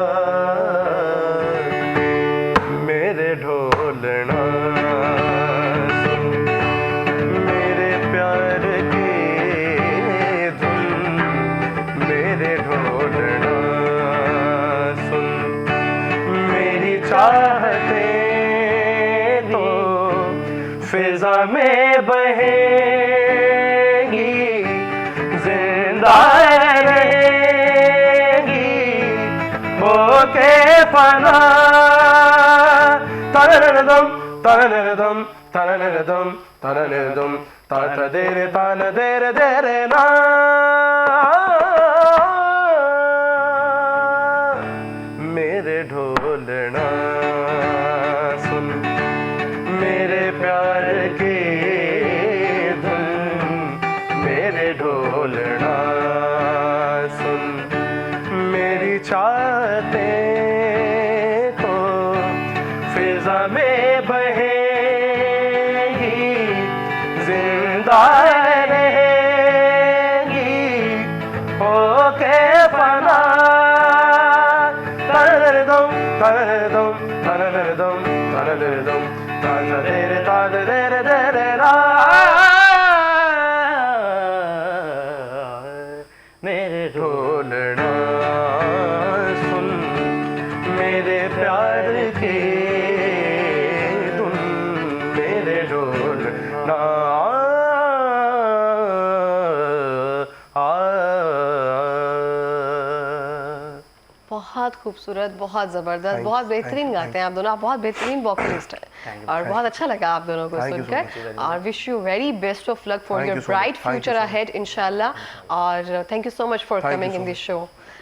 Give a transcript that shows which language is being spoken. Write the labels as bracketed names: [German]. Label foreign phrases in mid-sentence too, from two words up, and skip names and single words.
[Hindi] मेरे ढोलना सुन, मेरे प्यार की धुन, मेरे ढोलना सुन, मेरी चाहते तो फिजा में बहेगी, जिंदा रहेगी होके फना, तरदम tananiridum tananiridum tananiridum tatadere tanadere dere na मेरे ढोलना सुन मेरे प्यार के धुन मेरे ढोलना सुन मेरी चाहतें तो फिजा में बहेगी जिंदा रहेगी होके फना tananiridum tananiridum tananiridum tananiridum tanadere tanadere dere na मेरे ढोलना सुन मेरे प्यार के धुन मेरे ढोलना बहुत खूबसूरत, बहुत ज़बरदस्त, बहुत बेहतरीन गाते हैं आप दोनों। आप बहुत बेहतरीन वोकलिस्ट हैं और बहुत अच्छा लगा आप दोनों को [English] Thank you so [Hindi] सुनकर। [English] और wish you very best of luck for Thank योर you so ब्राइट much. Thank you फ्यूचर so much. अहेड इंशाल्लाह। और thank you so much for Thank you कमिंग so in this much. शो।